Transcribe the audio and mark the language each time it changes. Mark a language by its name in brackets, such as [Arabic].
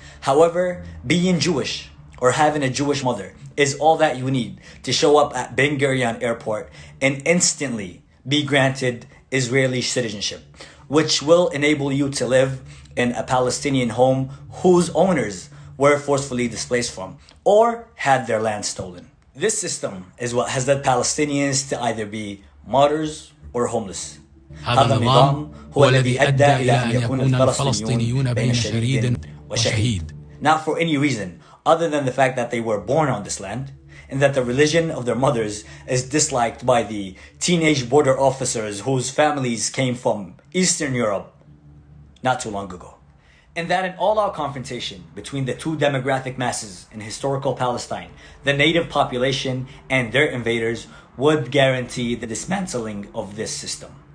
[English] However, being Jewish or having a Jewish mother is all that you need to show up at Ben Gurion airport and instantly be granted Israeli citizenship, which will enable you to live in a Palestinian home whose owners were forcefully displaced from or had their land stolen. This system is what has led Palestinians to either be martyrs or homeless. [Arabic] هذا النظام هو الذي أدى إلى أن يكون الفلسطينيون بين شريد وشهيد. [English] Not for any reason other than the fact that they were born on this land, and that the religion of their mothers is disliked by the teenage border officers whose families came from Eastern Europe not too long ago. And that an all-out confrontation between the two demographic masses in historical Palestine, the native population and their invaders, would guarantee the dismantling of this system.